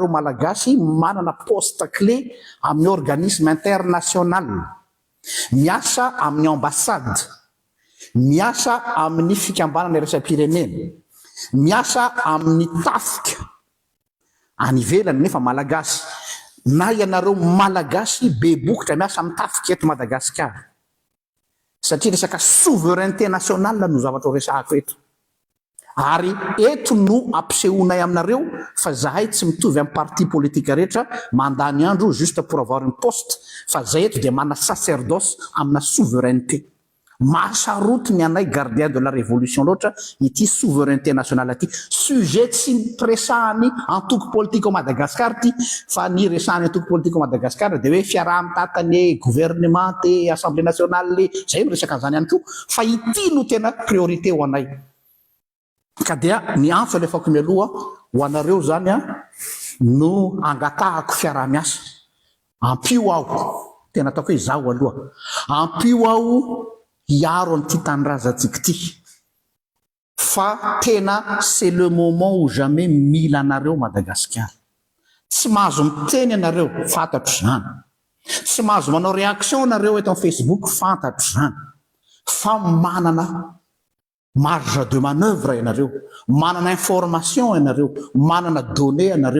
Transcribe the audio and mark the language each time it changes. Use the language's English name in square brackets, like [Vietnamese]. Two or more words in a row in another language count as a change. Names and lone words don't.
[Malagasy] malagasy manana [French] poste clé [Malagasy] amin'ny [French] organisme international, [Malagasy] miasa amin'ny ambassade, miasa amin'ny fikambanana iraisam-pirenena, miasa amin'ny tafika any ivelany nefa malagasy, na ianareo malagasy be bokotra miasa amin'ny tafika eto Madagasikara satria resaka [French] souveraineté nationale [Malagasy] no zavatra resahako eto. Ary eto no ampisehoanay aminareo fa zahay tsy mitovy amin'ny [French] parti politique [Malagasy] rehetra mandany andro [French] juste pour avoir une poste [Malagasy] fa zay eto dia mana sacerdoce amina souveraineté. Mahasaroty ny anay [French] gardien de la révolution [Malagasy] loatra ity [French] souveraineté nationale [Malagasy] ity. Sujet tsy presahany antoko politique au Madagascar ty fa ny resahany antoko politique au Madagascar dia hoe fiaraha-mitatany gouvernement te [French] assemblée nationale [Malagasy] zay miresaka an'izany ihany koa fa ity no tena priorité ho anay. Ka dia ny antso alefako mialoha ho anareo zany no angatahako fiaraha-miasa, ampio aho tena ataoko hoe zaho aloha ampio aho hiaro an'ity tanindrazantsika ity fa tena [French] c'est le moment ou jamais [Malagasy] mila anareo Madagasikara. Tsy mahazo miteny anareo fantatro zany, tsy mahazo manao réaction anareo eto amin'ny Facebook fantatro zany, fa manana [French] marge de manœuvre [Malagasy] ianareo, manana information ianareo, manana données ianareo.